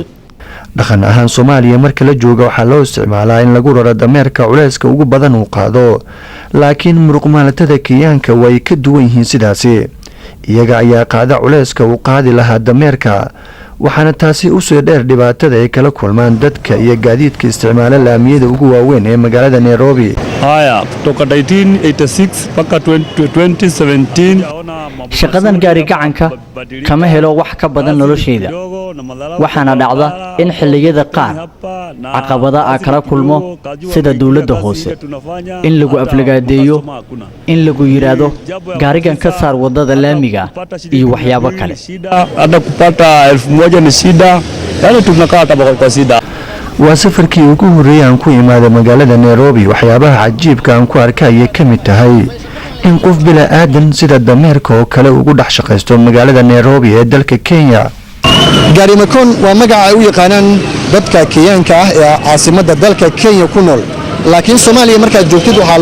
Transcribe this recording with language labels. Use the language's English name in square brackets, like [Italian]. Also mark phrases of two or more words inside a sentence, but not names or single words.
[Somali] dhaqan ahaan Soomaaliya marka la joogo waxaa loo isticmaalaa in lagu raro dameerka culeyska ugu badan uu qaado laakiin muruq maalatada Kenyaanka way ka duwan yihiin sidaasi. iyaga ayaa qaada culeyska uu qaadi lahaa dameerka waxaana taasi u soo dheer dhibaatada ay kala kulmaan dadka iyo gaadiidka isticmaala laamiyada ugu waaweyn ee magaalada Nairobi. [Swahili] Haya kutoka 1986 mpaka 2017 [Somali] shaqadan gaari gacanka kama helo wax ka badan nolosheyda waxaana dhacda in xilliyada qaar caqabada aan kala kulmo sida dawladda hoose in lagu aflagaadeeyo in lagu yiraahdo gaarigan ka saar wadada laamiga iyo waxyaabo kale. [Swahili] hata kupata 1000 ni shida yani tunakaa hata kwa shida. [Somali] waa safarkii ugu horeeyay aan ku imaado magaalada Nairobi. waxyaabaha cajiibka aan ku arkay ka mid tahay in qof bila aadan sida dameerka oo kale ugu dhex shaqaysto magaalada Nairobi ee dalka Kenya. gaari Makon waa magaca ay u yaqaanaan dadka Kenyaanka ah ee caasimadda dalka Kenya ku nool laakiin Soomaaliya marka joogtid waxaa